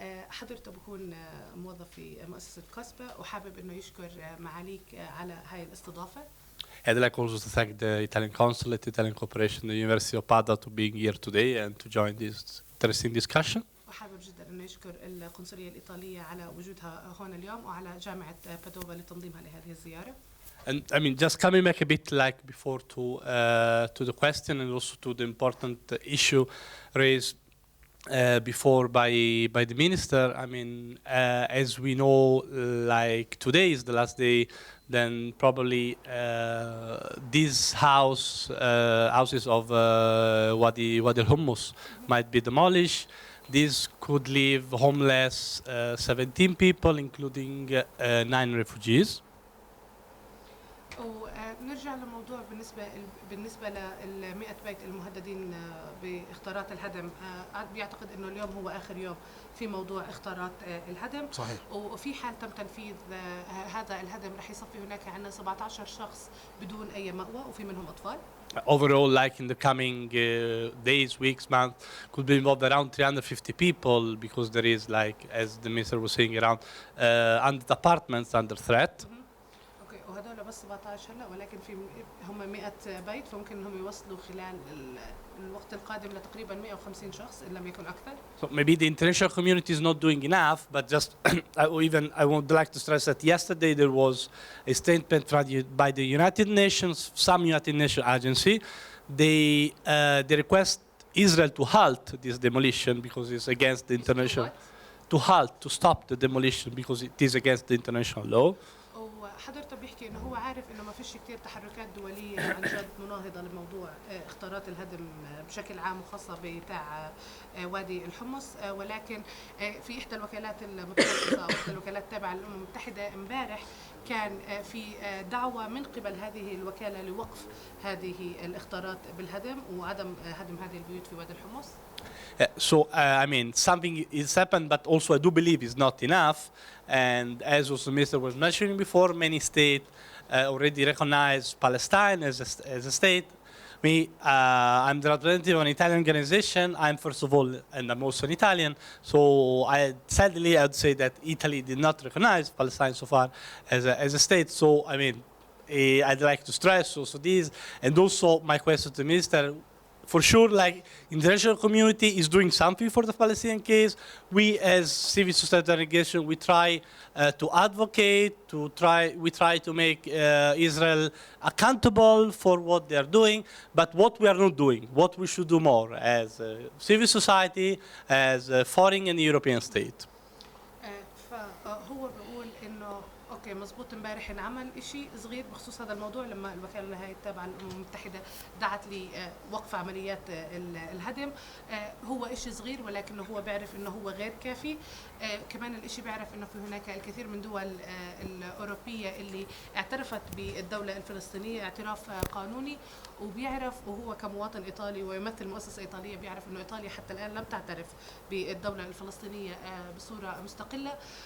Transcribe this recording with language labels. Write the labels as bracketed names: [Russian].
[Arabic] حضرته بكون موظف في مؤسسة كوسبا وحابب إنه يشكر معاليك على هاي الاستضافة. [English] I'd like also to thank the Italian Consulate, Italian Corporation, the University of Padua to being here today and to join this interesting discussion. [Arabic] وحابب جدا إنه يشكر القنصلية الإيطالية على وجودها هون اليوم وعلى جامعة بادوفا لتنظيمها لهذه الزيارة. [English] And I mean, just coming back a bit like before to the question and also to the important issue raised before by the minister. I mean, as we know, like today is the last day, then probably these houses of Wadi al-Hummus might be demolished. This could leave homeless 17 people, including 9 refugees. [Arabic] ونرجع للموضوع بالنسبة لل 100 بيت المهددين باختارات الهدم. بيعتقد انه اليوم هو اخر يوم في موضوع اختارات الهدم. صحيح. وفي حال تم تنفيذ هذا الهدم رح يصفي هناك عندنا 17 شخص بدون اي مأوى وفي منهم اطفال. [English] Overall, like in the coming days, weeks, months, could be involved around 350 people because there is, like, as the minister was saying, around 100 apartments under threat. [Arabic] وهذول بس 17 هلا ولكن في هم 100 بيت فممكن انهم يوصلوا خلال الوقت القادم لتقريبا 150 شخص ان لم يكن اكثر. [English] So maybe the international community is not doing enough, but just I would like to stress that yesterday there was a statement by the United Nations, some United Nations agency. They request Israel to halt this demolition because it's against the international. To halt, to stop the demolition because it is against the international law. [Arabic] حضرته بيحكي انه هو عارف انه ما فيش كثير تحركات دوليه عن جد مناهضه لموضوع اختارات الهدم بشكل عام وخاصه بتاع وادي الحمص، ولكن في احدى الوكالات المتخصصه او احدى الوكالات التابعه للامم المتحده امبارح كان في دعوه من قبل هذه الوكاله لوقف هذه الاختارات بالهدم وعدم هدم هذه البيوت في وادي الحمص. [English] So, I mean, something is happened, but also I do believe is not enough. And as also the minister was mentioning before, many states already recognize Palestine as a state. Me, I'm the representative of an Italian organization. I'm first of all, and I'm also an Italian. So sadly, I would say that Italy did not recognize Palestine so far as a state. So, I mean, I'd like to stress also this. And also my question to the minister, for sure, like, international community is doing something for the Palestinian case. We, as civil society organization, we try to advocate, we try to make Israel accountable for what they are doing. But what we are not doing, what we should do more as civil society, as a foreign and European state. [Arabic] فهو بيقول انه اوكي مزبوط امبارح انعمل شيء صغير بخصوص هذا الموضوع لما الوكاله هاي التابعه للامم المتحده دعت لوقف عمليات الهدم. هو شيء صغير ولكنه هو بيعرف انه هو غير كافي. كمان الشيء بيعرف انه في هناك الكثير من دول الاوروبيه اللي اعترفت بالدوله الفلسطينيه اعتراف قانوني، وبيعرف وهو كمواطن ايطالي ويمثل مؤسسه ايطاليه بيعرف انه ايطاليا حتى الان لم تعترف بالدوله الفلسطينيه بصوره مستقله.